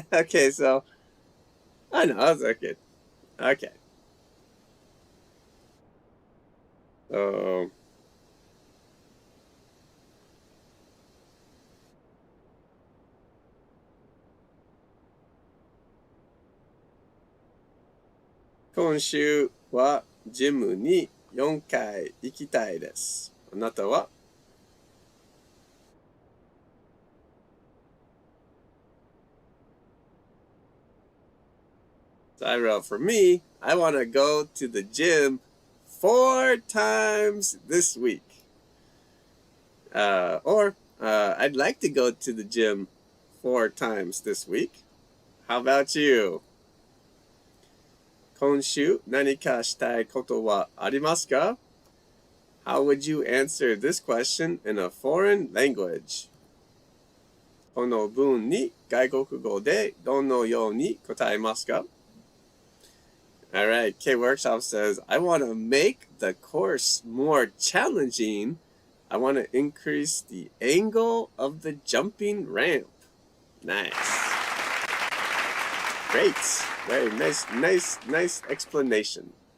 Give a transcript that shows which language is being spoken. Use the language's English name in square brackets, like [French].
[English] Okay, so, I know, that's okay. Okay. [Japanese] So,今週はジムに4回行きたいです。あなたは? [English] So I wrote, for me, I want to go to the gym 4 times this week. Or I'd like to go to the gym 4 times this week. How about you? [Japanese] 今週何かしたいことはありますか? [English] How would you answer this question in a foreign language? [Japanese] この文に外国語でどのように答えますか? [English] All right, K Workshop says, I want to make the course more challenging. I want to increase the angle of the jumping ramp. Nice. Great. Very nice explanation.